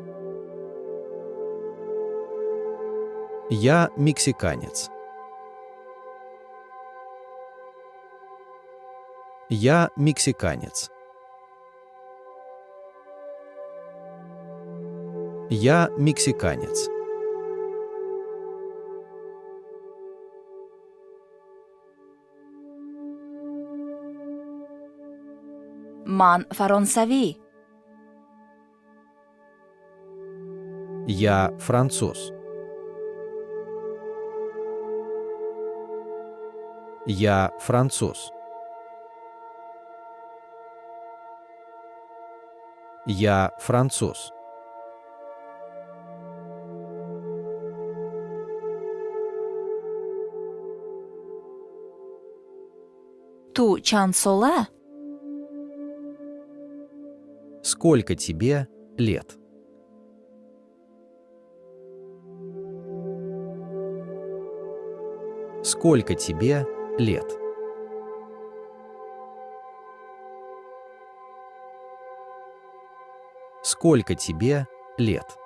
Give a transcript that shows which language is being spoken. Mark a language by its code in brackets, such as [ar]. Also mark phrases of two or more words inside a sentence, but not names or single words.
[ru] Я мексиканец. Я мексиканец. Я мексиканец. [tg] ман фаронсавӣ. [ru] Я француз. Я француз. Я француз. [tg] ту чанд сола? [ru] Сколько тебе лет? Сколько тебе лет? Сколько тебе лет?